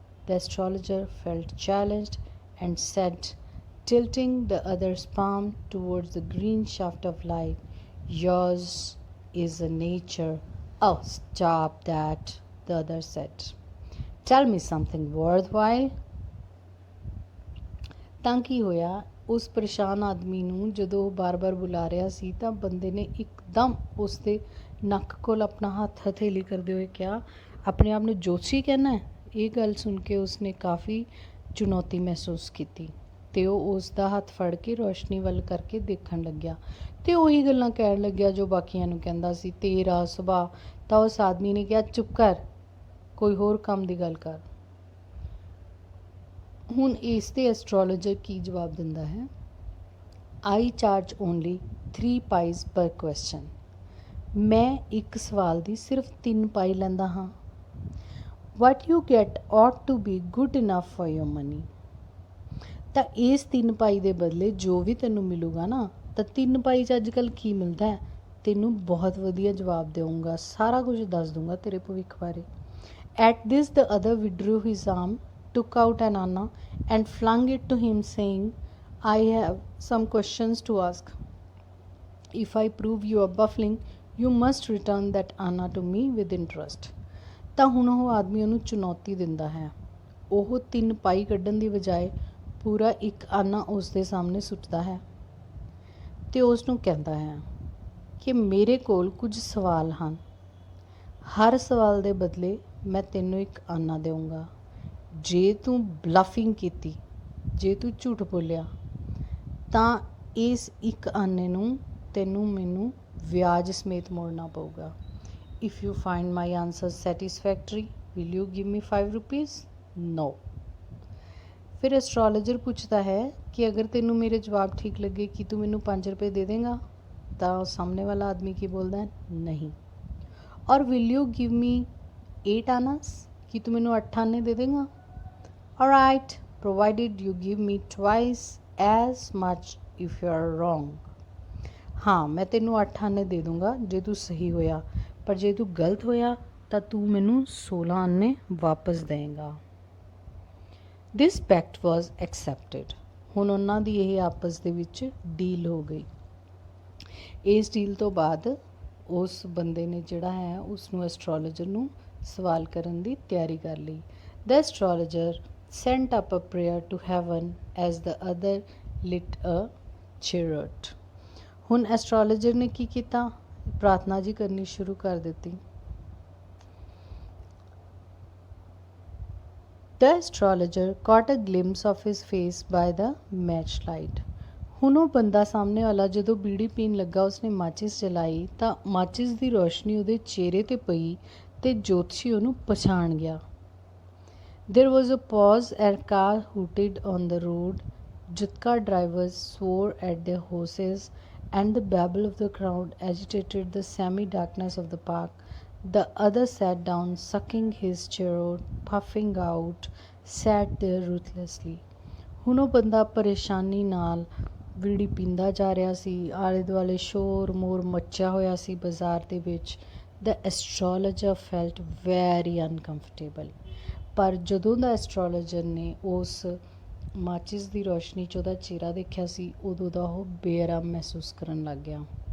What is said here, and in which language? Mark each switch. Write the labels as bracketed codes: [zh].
[en] The astrologer felt challenged and said, tilting the other's palm towards the green shaft of light, Yours is a nature. Oh, stop that, the other said. Tell me something worthwhile. [pa] ਤਾਂ ਕੀ ਹੋਇਆ, ਉਸ ਪਰੇਸ਼ਾਨ ਆਦਮੀ ਨੂੰ ਜਦੋਂ ਉਹ ਬਾਰ-ਬਾਰ ਬੁਲਾ ਰਿਹਾ ਸੀ ਤਾਂ ਬੰਦੇ ਨੇ ਇੱਕਦਮ ਉਸ ਦੇ ਨੱਕ ਕੋਲ ਆਪਣਾ ਹੱਥ ਹਥੇਲੀ ਕਰਦੇ ਹੋਏ ਕਿਹਾ, ਆਪਣੇ ਆਪ ਨੂੰ ਜੋਤਸ਼ੀ ਕਹਿਣਾ ਹੈ? ਇਹ ਗੱਲ ਸੁਣ ਕੇ ਉਸਨੇ ਕਾਫੀ ਚੁਣੌਤੀ ਮਹਿਸੂਸ ਕੀਤੀ ਅਤੇ ਉਹ ਉਸ ਦਾ ਹੱਥ ਫੜ ਕੇ ਰੋਸ਼ਨੀ ਵੱਲ ਕਰਕੇ ਦੇਖਣ ਲੱਗਿਆ ਅਤੇ ਉਹੀ ਗੱਲਾਂ ਕਹਿਣ ਲੱਗਿਆ ਜੋ ਬਾਕੀਆਂ ਨੂੰ ਕਹਿੰਦਾ ਸੀ, ਤੇਰਾ ਸੁਭਾਅ। ਤਾਂ ਉਸ ਆਦਮੀ ਨੇ ਕਿਹਾ, ਚੁੱਪ ਕਰ, ਕੋਈ ਹੋਰ ਕੰਮ ਦੀ ਗੱਲ ਕਰ। ਹੁਣ ਇਸ 'ਤੇ ਐਸਟਰੋਲੋਜਰ ਕੀ ਜਵਾਬ ਦਿੰਦਾ ਹੈ, [en] I charge only 3 pies per question. [pa] ਮੈਂ ਇੱਕ ਸਵਾਲ ਦੀ ਸਿਰਫ 3 ਪਾਈ ਲੈਂਦਾ ਹਾਂ। [en] What you get ought to be good enough for your money. [pa] ਤਾਂ ਇਸ 3 ਪਾਈ ਦੇ ਬਦਲੇ ਜੋ ਵੀ ਤੈਨੂੰ ਮਿਲੂਗਾ ਨਾ, ਤਾਂ 3 ਪਾਈ 'ਚ ਅੱਜ ਕੱਲ੍ਹ ਕੀ ਮਿਲਦਾ ਹੈ, ਤੈਨੂੰ ਬਹੁਤ ਵਧੀਆ ਜਵਾਬ ਦੇਵਾਂਗਾ, ਸਾਰਾ ਕੁਝ ਦੱਸ ਦੂੰਗਾ ਤੇਰੇ ਭਵਿੱਖ ਬਾਰੇ। [en] At this the other withdrew his arm, took out an anna and flung it to him, saying, I have some questions to ask. If I prove you a buffling, you must return that anna to me with interest. [pa] ਤਾਂ ਹੁਣ ਉਹ ਆਦਮੀ ਉਹਨੂੰ ਚੁਣੌਤੀ ਦਿੰਦਾ ਹੈ। ਉਹ 3 ਪਾਈ ਕੱਢਣ ਦੀ ਬਜਾਏ ਪੂਰਾ 1 ਆਨਾ ਉਸ ਦੇ ਸਾਹਮਣੇ ਸੁੱਟਦਾ ਹੈ ਅਤੇ ਉਸ ਨੂੰ ਕਹਿੰਦਾ ਹੈ ਕਿ ਮੇਰੇ ਕੋਲ ਕੁਝ ਸਵਾਲ ਹਨ। ਹਰ ਸਵਾਲ ਦੇ ਬਦਲੇ ਮੈਂ ਤੈਨੂੰ 1 ਆਨਾ ਦੇਵਾਂਗਾ। ਜੇ ਤੂੰ ਬਲਫਿੰਗ ਕੀਤੀ, ਜੇ ਤੂੰ ਝੂਠ ਬੋਲਿਆ, ਤਾਂ ਇਸ 1 ਆਨੇ ਨੂੰ ਤੈਨੂੰ ਮੈਨੂੰ ਵਿਆਜ ਸਮੇਤ ਮੋੜਨਾ ਪਊਗਾ। [en] If you find my answer satisfactory will you give me 5 rupees? No. [pa] ਫਿਰ ਐਸਟ੍ਰੋਲੋਜਰ ਪੁੱਛਦਾ ਹੈ ਕਿ ਅਗਰ ਤੈਨੂੰ ਮੇਰੇ ਜਵਾਬ ਠੀਕ ਲੱਗੇ ਕਿ ਤੂੰ ਮੈਨੂੰ 5 ਰੁਪਏ ਦੇ ਦੇਂਗਾ? ਤਾਂ ਸਾਹਮਣੇ ਵਾਲਾ ਆਦਮੀ ਕੀ ਬੋਲਦਾ ਹੈ? ਨਹੀਂ। [en] ਔਰ will you give me 8 annas? [pa] ਕਿ ਤੂੰ ਮੈਨੂੰ 8 ਆਨੇ ਦੇ ਦੇਂਗਾ? [en] Alright, provided you give me twice as much if you are wrong. [hi] हाँ, मैं [pa] ਤੈਨੂੰ 8 ਆਨੇ ਦੇ ਦੂੰਗਾ ਜੇ ਤੂੰ ਸਹੀ ਹੋਇਆ, ਪਰ ਜੇ ਤੂੰ ਗਲਤ ਹੋਇਆ ਤਾਂ ਤੂੰ ਮੈਨੂੰ 16 ਆਨੇ ਵਾਪਸ ਦੇਂਗਾ। [en] This pact was accepted. [pa] ਹੁਣ ਉਹਨਾਂ ਦੀ ਇਹ ਆਪਸ ਦੇ ਵਿੱਚ ਡੀਲ ਹੋ ਗਈ। ਇਸ ਡੀਲ ਤੋਂ ਬਾਅਦ ਉਸ ਬੰਦੇ ਨੇ ਜਿਹੜਾ ਹੈ ਉਸ ਨੂੰ ਐਸਟ੍ਰੋਲੋਜਰ ਨੂੰ ਸਵਾਲ ਕਰਨ ਦੀ ਤਿਆਰੀ ਕਰ ਲਈ। [en] The astrologer sent up a prayer to heaven as the other lit a chariot. [pa] ਹੁਣ ਐਸਟ੍ਰੋਲੋਜਰ ਨੇ ਕੀ ਕੀਤਾ? ਪ੍ਰਾਰਥਨਾ ਜੀ ਕਰਨੀ ਸ਼ੁਰੂ ਕਰ ਦਿੱਤੀ। [en] The astrologer caught a glimpse of his face by the matchlight. [pa] ਹੁਣ ਉਹ ਬੰਦਾ ਸਾਹਮਣੇ ਵਾਲਾ ਜਦੋਂ ਬੀੜੀ ਪੀਣ ਲੱਗਾ, ਉਸਨੇ ਮਾਚਿਸ ਜਲਾਈ ਤਾਂ ਮਾਚਿਸ ਦੀ ਰੋਸ਼ਨੀ ਉਹਦੇ ਚਿਹਰੇ 'ਤੇ ਪਈ ਅਤੇ ਜੋਤਸ਼ੀ ਉਹਨੂੰ ਪਛਾਣ ਗਿਆ। [en] There was a pause as car hooted on the road. Jutka drivers swore at their horses and the babble of the crowd agitated the semi-darkness of the park. The other sat down, sucking his chariot, puffing out, sat there ruthlessly. [pa] ਹੁਣ ਉਹ ਬੰਦਾ ਪਰੇਸ਼ਾਨੀ ਨਾਲ ਬੀੜੀ ਪੀਂਦਾ ਜਾ ਰਿਹਾ ਸੀ। ਆਲੇ ਦੁਆਲੇ ਸ਼ੋਰ ਮੋਰ ਮੱਚਿਆ ਹੋਇਆ ਸੀ ਬਾਜ਼ਾਰ ਦੇ ਵਿੱਚ। [en] The astrologer felt very uncomfortable. [pa] ਪਰ ਜਦੋਂ ਦਾ ਐਸਟ੍ਰੋਲੋਜਰ ਨੇ ਉਸ ਮਾਚਿਸ ਦੀ ਰੋਸ਼ਨੀ 'ਚ ਉਹਦਾ ਚਿਹਰਾ ਦੇਖਿਆ ਸੀ, ਉਦੋਂ ਦਾ ਉਹ ਬੇਆਰਾਮ ਮਹਿਸੂਸ ਕਰਨ ਲੱਗ ਗਿਆ।